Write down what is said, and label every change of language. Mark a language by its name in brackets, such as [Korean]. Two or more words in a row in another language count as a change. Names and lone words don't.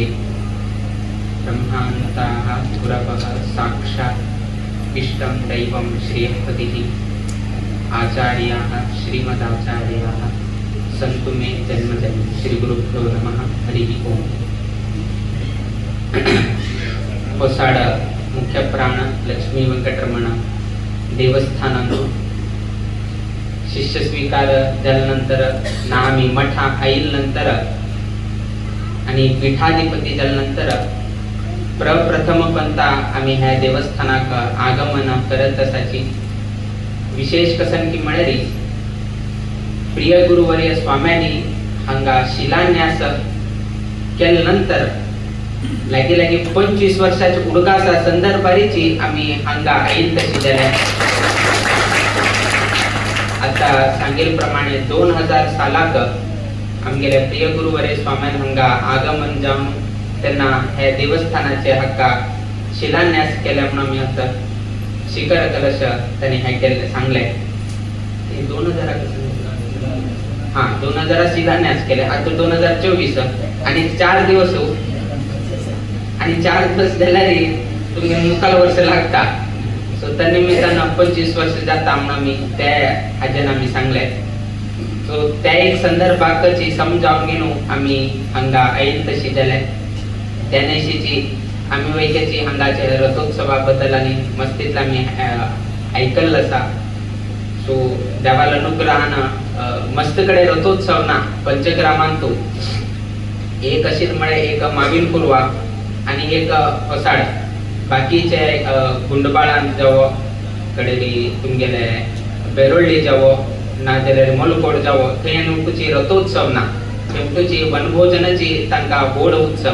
[Sanskrit] ब्रह्मानताः गुरवः साक्षात् इष्टं दैवं श्रीहपतिः आचार्याः श्रीमदाचार्याः सन्तु मे जन्मजन्म। श्रीगुरुभ्यो नमः। हरिः ओम्। [Konkani] ಹೊಸಾಡ ಮುಖ್ಯ ಪ್ರಾಣ ಲಕ್ಷ್ಮೀ ವೆಂಕಟರಮಣ देवस्थानांतून शिष्य स्वीकार झाल्यानंतर ना आम्ही मठा आईल नंतर आणि पीठाधिपती झाल्यानंतर प्रप्रथमपंता आम्ही ह्या देवस्थानाक आगमन करत असाची। विशेष कसन की म्हळ्यारी प्रिय गुरुवर्य स्वाम्यांनी हांगा शिलान्यास केल्यानंतर लागी 25 वर्षाच्या उडकासा संदर्भारीची आम्ही हांगा आईल तशी जाल्या। आता सांगेल प्रमाणे 2000 सालाक आमगेल्या प्रिय गुरुवर्य स्वाम्यान हांगा आगमन जावन त्यांना ह्या देवस्थानाचे हक्का शिलान्यास केल्या म्हणून आम्ही आता शिखर कलश त्यांनी हे केले सांगले। 2000 शिलान्यास केले। आता 2024 आणि 4 दिवस आणि 4 दिवस झाल्यारी तुम्ही मुकाल वर्ष लागता। सो त्या निमित्तानं 25 वर्ष जाता म्हणून आम्ही त्या आजन आम्ही सांगले। सो त्या एक संदर्भाची समजावून घेऊन आम्ही हांगा आईल तशी जाल्या। त्यानेशीची आम्ही वैक्याची हांगाच्या रथोत्सवाबद्दल आणि मस्तीतला आम्ही ऐकलं असा। सो देवाला अनुग्रहानं मस्तकडे रथोत्सव ना पंचग्रामांतू एक अशीच म्हळे एक माविन पूर्वा आणि एक होसाड बाकीचे गुंडबाळान जावो कडेली तुमगेले बेरोळ्ळी जावो ना जाल्यार मोलकोड जावो थंय नुकूची रथोत्सव ना तेमटूची वनभोजनाची तांकां व्हड उत्सव।